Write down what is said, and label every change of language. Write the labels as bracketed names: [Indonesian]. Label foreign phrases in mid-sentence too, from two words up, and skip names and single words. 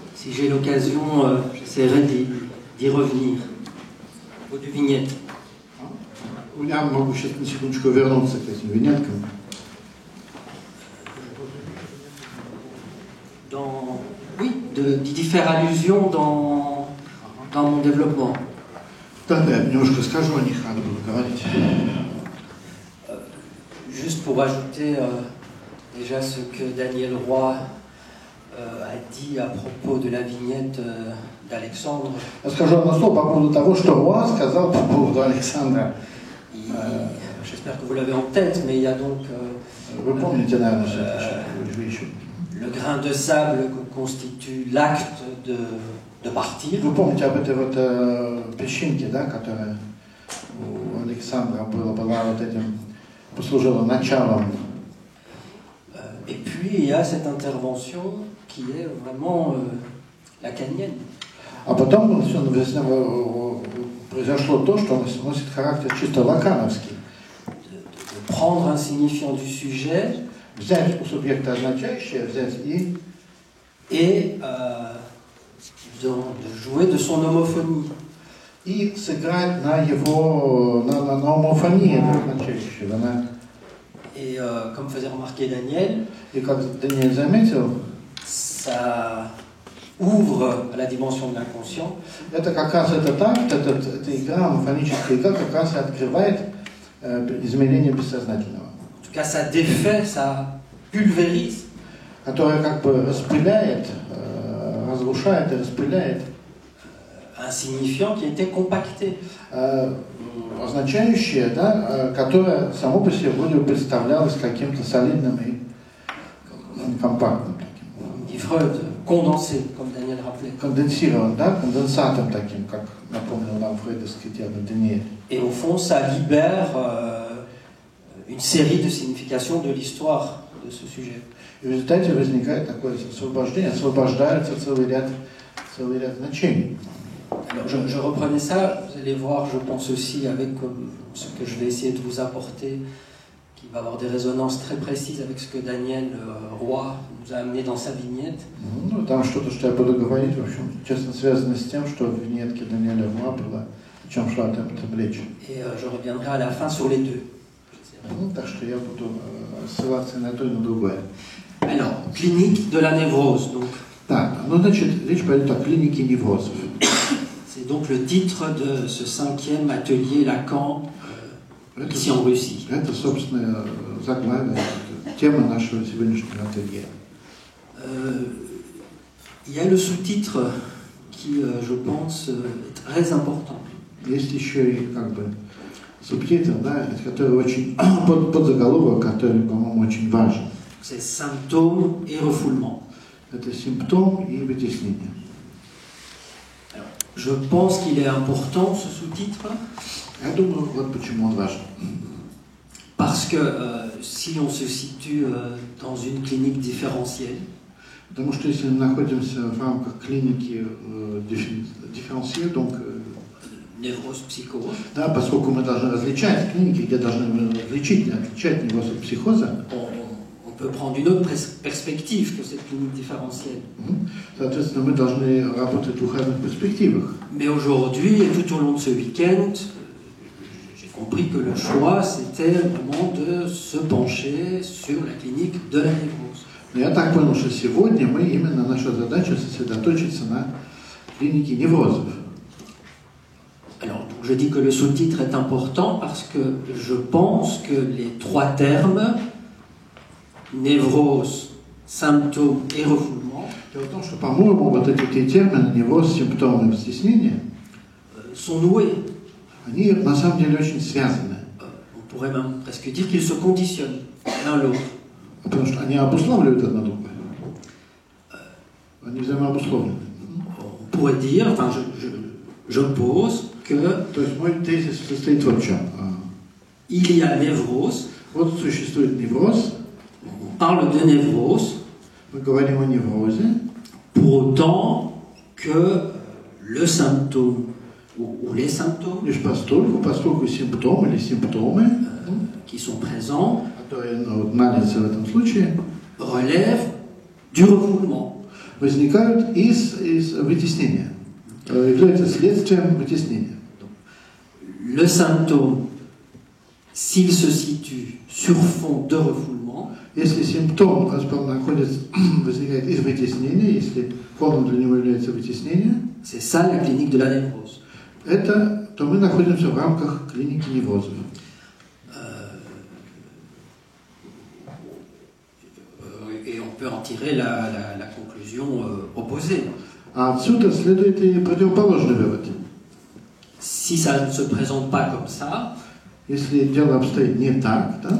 [French] Si j'ai l'occasion, j'essaierai d'y revenir. Au du vignette. [Russian] Я могу сейчас на секундочку вернуться к этим виньеткам. [French] Oui, d'y faire allusion dans mon développement. [Russian] Да, я немножко скажу о них, надо было говорить. [French] Juste pour ajouter déjà ce que Daniel Roy a dit à propos de la vignette d'Alexandre. [Russian] Я скажу одно слово по поводу того, что Руа сказал по поводу Александра. [French] J'espère que vous l'avez en tête, mais il y a donc [Russian] Вы помните, наверное, [French] le grain de sable que constitue l'acte de partir. [Russian] Вы помните об этой вот песчинке, да, которая у Александра была вот этим, послужила началом. [French] Et puis il y a cette intervention qui est vraiment lacanienne. [Russian] А потом произошло то, что носит характер чисто лакановский. [French] De prendre un signifiant du sujet, [Russian] взять у субъекта означающее, взять [French] et de jouer de son homophonie. [Russian] И сыграть на его, на homophonie означающего. [French] Et comme faisait remarquer Daniel, [Russian] и как Даниэль заметил, [French] ça ouvre à la dimension de l'inconscient. [Russian] Это как раз эта игра, homophonie игра, как раз и открывает измерение бессознательного. [French] En tout cas, ça défait, ça pulvérise. [Russian] Которое как бы распыляет, разрушает и распыляет. [French] Un signifiant qui était compacté. [Russian] Означающее, да, которое само по себе вроде бы представлялось каким-то солидным и компактным таким. [French] Dit Freud, condensé, comme Daniel rappelait. [Russian] Конденсирован, да, конденсатом таким, как напомнил нам фрейдовский термин Даниэль. [French] Et au fond, ça libère une série de significations de l'histoire de ce sujet. [Russian] И в результате возникает такое освобождение, освобождается целый ряд значений. [French] Alors, je reprenais ça, vous allez voir, je pense aussi avec ce que je vais essayer de vous apporter, qui va avoir des résonances très précises avec ce que Daniel Roy nous a amené dans sa vignette. [Russian] Ну, там что-то, что я буду говорить, в общем, честно связано с тем, что в виньетке Даниэля Роа было, о чем шла эта речь. [French] Et je reviendrai à la fin sur les deux. [Russian] Так что я буду ссылаться на то и на другое. [French] Alors, clinique de la névrose, donc. [Russian] Так, ну, значит, речь пойдет о клинике неврозов. [French] C'est donc le titre de ce 5e atelier Lacan ici en Russie. [Russian] Это, собственно, заглавие, тема нашего сегодняшнего ателье. [French] Il y a le sous-titre qui, je pense, est très important. [Russian] Есть еще и как бы субтитр, да, который очень подзаголовок, который, по-моему, очень важен. [French] C'est symptômes et refoulement. [Russian] Это симптом и вытеснение. [French] Alors, je pense qu'il est important ce sous-titre. [Russian] Я думаю, вот почему он важен. [French] Parce que si on se situe dans une clinique différentielle, [Russian] потому что если мы находимся в рамках клиники дифференциации, [French] donc névrose, psychose, [Russian] да, поскольку мы должны различать клиники, где должны отличать невроз от психоза, [French] on peut prendre une autre perspective que cette clinique différentielle. [Russian] Соответственно, мы должны работать в разных перспективах. [French] Mais aujourd'hui et tout au long de ce week-end, j'ai compris que le choix c'était vraiment de se pencher sur la clinique de la névrose. [Russian] Но я так понял, что сегодня мы именно наша задача сосредоточиться на клинике неврозов. [French] Alors, je dis que le sous-titre est important parce que je pense que les trois termes névrose, symptômes et refoulement. [Russian] Дело в том, что, по-моему, вот эти термины невроз, симптомы и стеснение [French] sont noués. [Russian] Они на самом деле очень связаны. [French] On pourrait même presque dire qu'ils se conditionnent l'un l'autre. [Russian] Потому что они обуславливают одно другое. Они взаимообусловлены. [French] On pourrait dire, enfin, je pose que. [Russian] То есть мой тезис состоит в чем? [French] Il y a névrose. [Russian] Вот существует невроз. [French] On parle de névrose. [Russian] Мы говорим о неврозе. [French] Pour autant que le symptôme ou les symptômes. [Russian] Лишь поскольку симптомы или симптомы, [French] qui sont présents, [Russian] которые налицо в этом случае, [French] relèvent du refoulement. [Russian] возникают из вытеснения, являются следствием вытеснения. [French] Le symptôme, s'il se situe sur fond de refoulement, [Russian] если симптом возникает из вытеснения, если фоном для него является вытеснение, [French] c'est ça la clinique de la névrose. [Russian] То мы находимся в рамках клиники неврозов. [French] Et on peut en tirer la conclusion opposée. [Russian] А отсюда следует и противоположный вывод. [French] Si ça ne se présente pas comme ça, [Russian] если дело обстоит не так, да?